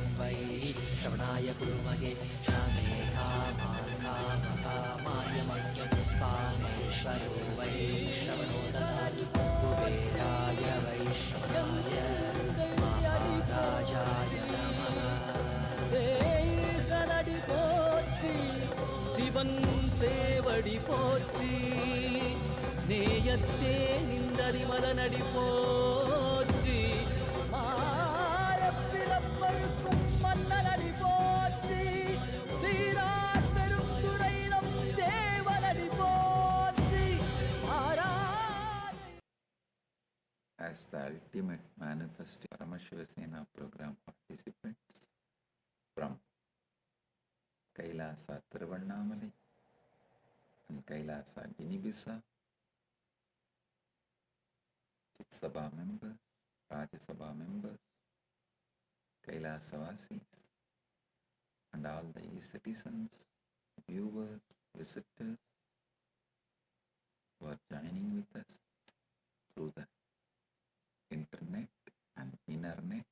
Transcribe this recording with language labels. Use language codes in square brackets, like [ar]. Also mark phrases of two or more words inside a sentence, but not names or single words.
[sa] वै श्रवणाय कुर्महे कामे कामान् कामकामाय मह्यं कामेश्वरो वै श्रवणो ददातु कुबेराय वैश्रवणाय महाराजाय नमः [ta] சலடி போற்றி சிவன் சேவடி போற்றி நேயத்தே நின்றறிமலனடி போற்றி மாயப்பிறப்பருக்கும் மன்னனடி போற்றி சீரார் பெருந்துரை நம் தேவனடி போற்றி ஆராதனை. [en] As the ultimate manifesting Paramashiva Sena program participants from Kailasa Tiruvannamalai and Kailasa Guinea-Bissau, Chit Sabha members, Rajya Sabha members, Kailasa-vasis, and all the citizens, viewers, visitors who are joining with us through the internet and internet.